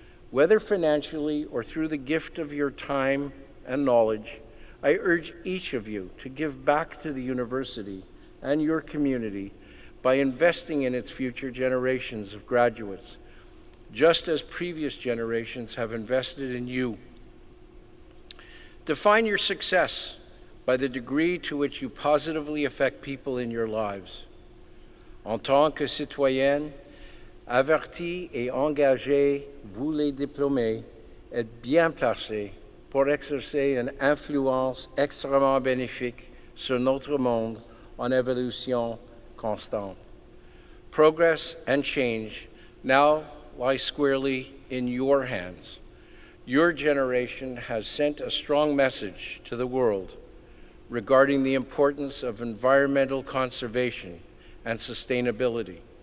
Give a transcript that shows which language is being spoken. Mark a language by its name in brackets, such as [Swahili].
[English] Whether financially or through the gift of your time and knowledge, I urge each of you to give back to the university and your community by investing in its future generations of graduates, just as previous generations have invested in you. Define your success by the degree to which you positively affect people in your lives. [French] En tant que citoyenne, avertie et engagée, vous les diplômés êtes bien placés pour exercer une influence extrêmement bénéfique sur notre monde en évolution constante. [English] Progress and change now lie squarely in your hands. Your generation has sent a strong message to the world regarding the importance of environmental conservation and sustainability.